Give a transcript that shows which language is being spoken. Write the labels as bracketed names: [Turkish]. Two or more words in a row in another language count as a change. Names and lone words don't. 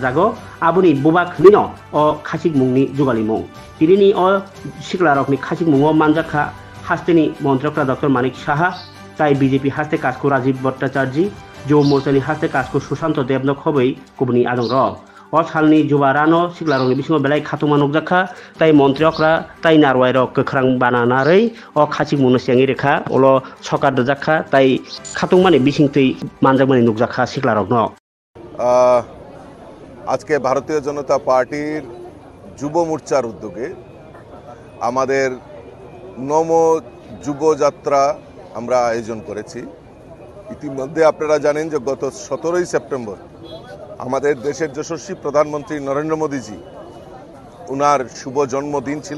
[Kok Borok] जागो आबुनि बुबाक निनो अ खासिक मुंनि जुगालि मुं तिनिनि अ सिक्लारकनि खासिक मुंग मानजाखा हास्तेनि मंत्रीफ्रा डॉक्टर मानिक साहा ताइ बीजेपी हास्ते काजको राजीव भट्टाचार्य युवा मोर्चानि हास्ते काजको सुशांत देबनो खबै कुबनि आदं रक अ सालनि जुवा रानो सिक्लारकनि बिसिङाव बेलाय खाथुमा नगजाखा ताइ मन्त्रीफ्रा ताइ नारवायरक गोख्रां बानानारै अ खासिक मुंनो सेङि रेखा अल सकार दजाखा ताइ खाथुमानि बिसिंतै मानजाकमानि नगजाखा सिक्लारक न [Bangla] আজকে ভারতীয় জনতা পার্টির যুব মোর্চার উদ্যোগে আমাদের নম যুব যাত্রা আমরা আয়োজন করেছি। ইতিমধ্যে আপনারা জানেন যে গত 17 সেপ্টেম্বর আমাদের দেশের যশস্বী প্রধানমন্ত্রী নরেন্দ্র মোদীজি ওনার শুভ জন্মদিন ছিল।